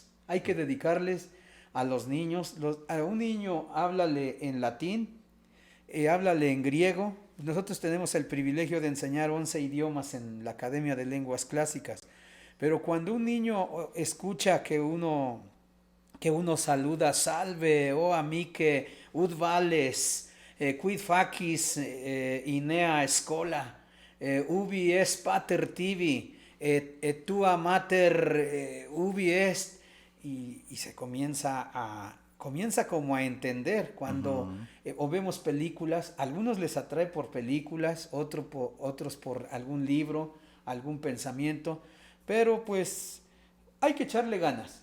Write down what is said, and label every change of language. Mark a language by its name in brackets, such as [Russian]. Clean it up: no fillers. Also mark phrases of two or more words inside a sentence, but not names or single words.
[Spanish] Hay que dedicarles a los niños. A un niño háblale en latín, háblale en griego. Nosotros tenemos el privilegio de enseñar 11 idiomas en la Academia de Lenguas Clásicas. Pero cuando un niño escucha que uno saluda, [Latin] salve, o amique, ud vales, quid facis, inea schola, ubi est pater tibi, et tua mater ubi est, [Spanish] y se comienza como a entender cuando o vemos películas, algunos les atrae por películas, otros por algún libro, algún pensamiento, pero pues hay que echarle ganas.